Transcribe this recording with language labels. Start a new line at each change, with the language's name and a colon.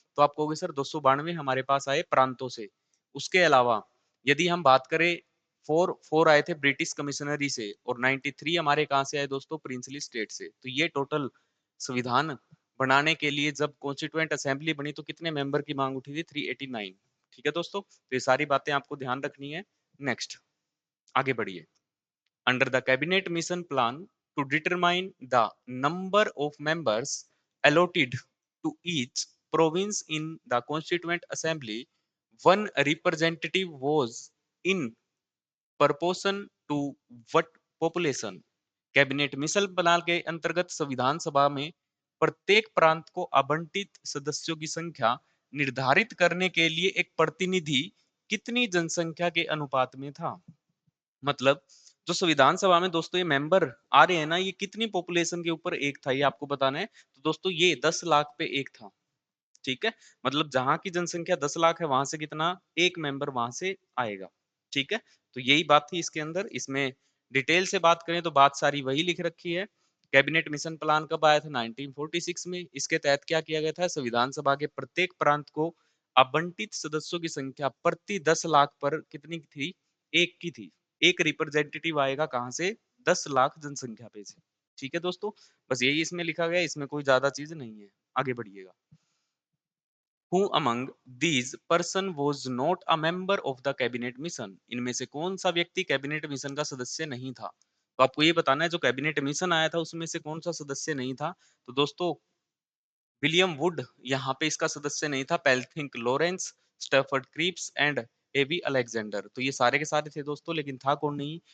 Hindi: तो आप कहोगे सर 292 हमारे पास आए प्रांतों से। उसके अलावा यदि हम बात करें, फोर फोर आए थे ब्रिटिश कमिश्नरी से, और 93 हमारे कहाँ से आए दोस्तों? प्रिंसली स्टेट से। तो ये टोटल संविधान बनाने के लिए जब कॉन्स्टिट्यूएंट असेंबली बनी तो कितने मेंबर की मांग उठी थी? 389। ठीक है दोस्तों, तो ये सारी बातें आपको ध्यान रखनी है। नेक्स्ट, आगे बढ़िए।
English: Under the cabinet mission plan to determine the number of members allotted to each province in the constituent assembly, one representative was in proportion to what population?
Hindi: Cabinet mission plan के अंतर्गत संविधान सभा में प्रत्येक प्रांत को आवंटित सदस्यों की संख्या निर्धारित करने के लिए एक प्रतिनिधि कितनी जनसंख्या के अनुपात में था? मतलब जो संविधान सभा में दोस्तों ये मेंबर आ रहे हैं ना, ये कितनी पॉपुलेशन के ऊपर एक था, ये आपको बताना है। तो दोस्तों ये 10 लाख पे एक था। ठीक है, मतलब जहां की जनसंख्या 10 लाख है वहां से कितना? एक मेंबर वहां से आएगा। ठीक है, तो यही बात थी इसके अंदर। इसमें डिटेल से बात करें तो बात सारी वही लिख रखी है। कैबिनेट मिशन प्लान कब आया था? 1946 में। इसके तहत क्या किया गया था? संविधान सभा के प्रत्येक प्रांत को आवंटित सदस्यों की संख्या प्रति 10 लाख पर कितनी थी? एक की थी। एक रिप्रेजेंटेटिव आएगा कहां से? 10 लाख जनसंख्या पे से। ठीक है दोस्तों, बस यही इसमें लिखा गया, इसमें कोई ज्यादा चीज नहीं है। आगे बढ़िएगा।
English: Who among these person was not a member of the cabinet mission?
Hindi: इनमें से कौन सा व्यक्ति कैबिनेट मिशन का सदस्य नहीं था? तो आपको ये बताना है जो कैबिनेट मिशन आया था उसमें से कौन सा सदस्य नहीं था। तो दोस्तों विलियम वुड यहाँ पे इसका सदस्य नहीं था। पेल्थिंक Lawrence, Stafford creeps and AV Alexander, तो ये सारे के सारे थे दोस्तों, लेकिन था कौन नहीं?